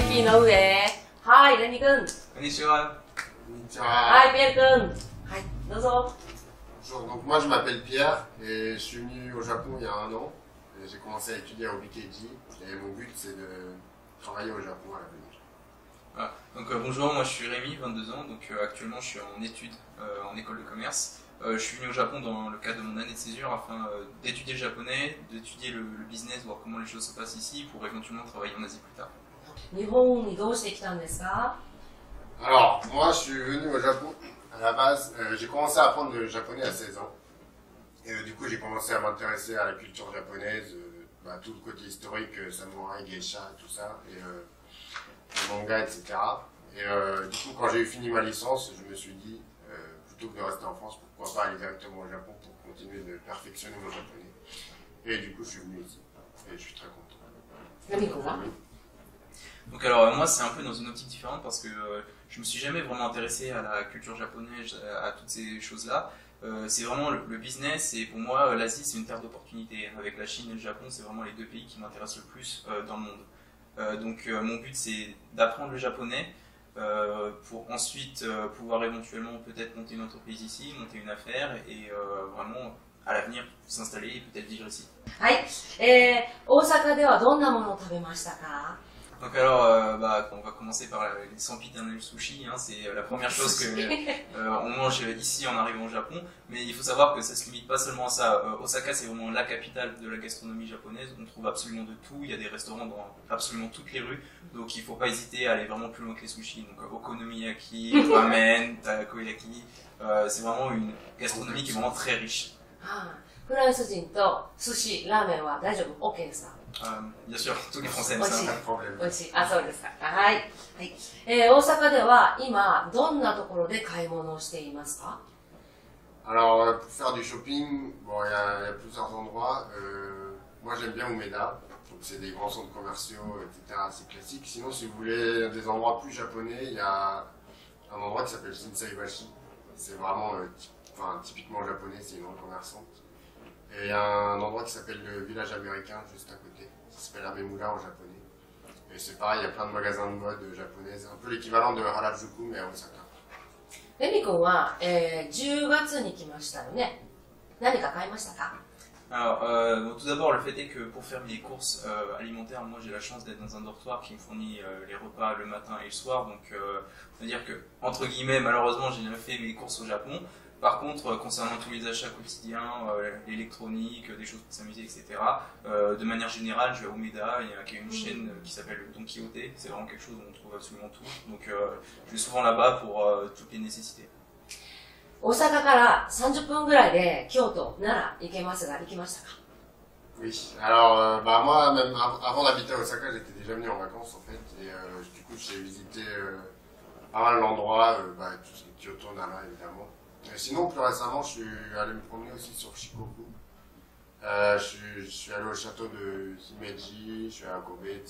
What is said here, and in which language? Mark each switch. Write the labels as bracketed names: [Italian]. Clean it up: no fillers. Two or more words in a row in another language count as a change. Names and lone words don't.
[Japanese] 井上。はい、レニ君。こんにちは。はい、ピエール君。はい、どうぞ。 [French] Bonjour, donc moi je m'appelle Pierre et je suis venu au Japon il y a un an. J'ai commencé à étudier au BKJ et mon but c'est de travailler au Japon à l'avenir. Voilà. Donc bonjour, moi je suis Rémi, 22 ans, donc actuellement je suis en études en école de commerce. Je suis venu au Japon dans le cadre de mon année de césure afin d'étudier le japonais, d'étudier le business, voir comment les choses se passent ici pour éventuellement travailler en Asie plus tard. [Japanese] 日本にどうして来たんですか？ [French] Alors moi je suis venu au Japon à la base, j'ai commencé à apprendre le japonais à 16 ans. Et du coup j'ai commencé à m'intéresser à la culture japonaise, tout le côté historique, samouraï, geisha, tout ça, et le manga, etc. Et du coup quand j'ai fini ma licence, je me suis dit, plutôt que de rester en France, pourquoi pas aller directement au Japon pour continuer de perfectionner mon japonais. Et du coup je suis venu ici, et je suis très content. [Japanese] レニ君は？ [French] Donc alors moi c'est un peu dans une optique différente parce que je me suis jamais vraiment intéressé à la culture japonaise, à toutes ces choses-là. C'est vraiment le business et pour moi l'Asie c'est une terre d'opportunités. Avec la Chine et le Japon c'est vraiment les deux pays qui m'intéressent le plus dans le monde. Donc mon but c'est d'apprendre le japonais pour ensuite pouvoir éventuellement peut-être monter une entreprise ici, monter une affaire et vraiment à l'avenir s'installer et peut-être vivre ici. [Japanese] はい、大阪ではどんなものを食べましたか？ [French] Donc alors, on va commencer par les sempiternels sushi, hein, c'est la première chose que on mange ici en arrivant au Japon, mais il faut savoir que ça se limite pas seulement à ça. Osaka c'est vraiment la capitale de la gastronomie japonaise, on trouve absolument de tout, il y a des restaurants dans absolument toutes les rues, donc il faut pas hésiter à aller vraiment plus loin que les sushis, donc okonomiyaki, ramen, takoyaki, c'est vraiment une gastronomie qui est vraiment très riche. [Japanese] はい、フランス人と寿司、ラーメンは大丈夫？ OK ですか？ [French] Bien sûr, tous les Français aiment [Japanese] 美味しい [French] ça. Pas de problème. [Japanese] 美味しい。あ、そうですか。はい。はい。大阪では今、どんなところで買い物をしていますか？ [French] Alors pour faire du shopping, bon il y a plusieurs endroits. Moi j'aime bien Umeda, donc c'est des grands centres commerciaux, etc. C'est classique. Sinon si vous voulez des endroits plus japonais, il y a un endroit qui s'appelle Shinsaibashi. C'est vraiment typiquement japonais, c'est une grande commerçante. Et il y a un endroit qui s'appelle le village américain juste à côté, qui s'appelle Amemura en japonais. Et c'est pareil, il y a plein de magasins de mode japonaises, un peu l'équivalent de Harajuku mais à Osaka. [Japanese] レミ君は、10月に来ましたよね。何か買いましたか？ [French] Alors, bon, tout d'abord, le fait est que pour faire mes courses alimentaires, moi j'ai la chance d'être dans un dortoir qui me fournit les repas le matin et le soir. Donc, on va dire que, entre guillemets, malheureusement, j'ai jamais fait mes courses au Japon. Par contre, concernant tous les achats quotidiens, l'électronique, des choses pour s'amuser, etc., de manière générale, je vais à Umeda, il y a une chaîne qui s'appelle Don Quijote, c'est vraiment quelque chose où on trouve absolument tout. Donc, je vais souvent là-bas pour toutes les nécessités. [Japanese] 大阪から30分ぐらいで京都、奈良行けますが、行きましたか？ [French] Oui, alors moi, même avant d'habiter à Osaka, j'étais déjà venu en vacances en fait, et du coup j'ai visité pas mal d'endroits, tout ce qui est Kyoto, Nara évidemment. Et sinon, plus récemment, je suis allé me promener aussi sur Shikoku. Je suis allé au château de Himeji, je suis allé à Kobe, etc.